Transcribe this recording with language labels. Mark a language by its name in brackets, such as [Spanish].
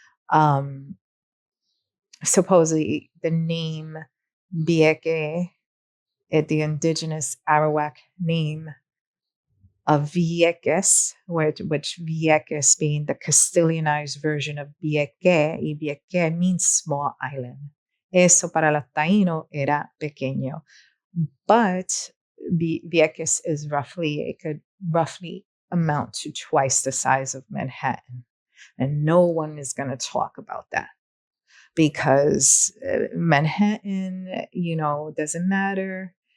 [English] And supposedly the name Vieque, the indigenous Arawak name of Vieques, which Vieques being the Castilianized version of Vieque, y Vieque means small island. [Spanish] Eso para los taínos era pequeño. [English] But Vieques is it could roughly amount to twice the size of Manhattan. And no one is going to talk about that, because Manhattan, doesn't matter.